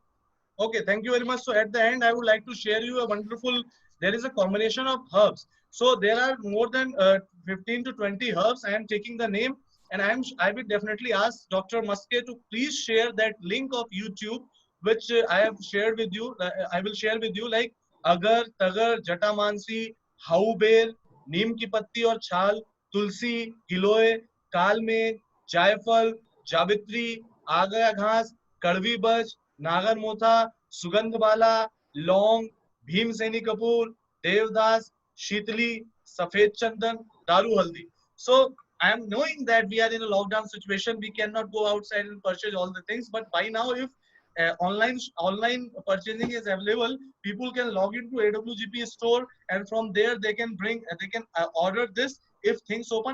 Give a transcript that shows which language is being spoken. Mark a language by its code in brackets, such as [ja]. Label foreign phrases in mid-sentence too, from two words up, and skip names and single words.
[en] Okay, thank you very much. So at the end, I would like to share you a wonderful, there is a combination of herbs. So there are more than 15 to 20 herbs. I am taking the name, and I will definitely ask Dr. Muske to please share that link of YouTube, which I have shared with you. I will share with you like agar, tagar, jatamansi, hauber, [hi] नीम की पत्ती और छाल, [en] तुलसी, गिलोय, काल में, जायफल, जावित्री, आगा घास, कड़वी बज, नागरमोथा, सुगंधबाला, लौंग, भीमसेनी कपूर, देवदास, शीतली, सफेद चंदन, दारू हल्दी. So I am knowing that we are in a lockdown situation. We cannot go outside and purchase all the things. But by now, if online purchasing is available, people can log into AWGP store, and from there they can order this if things open.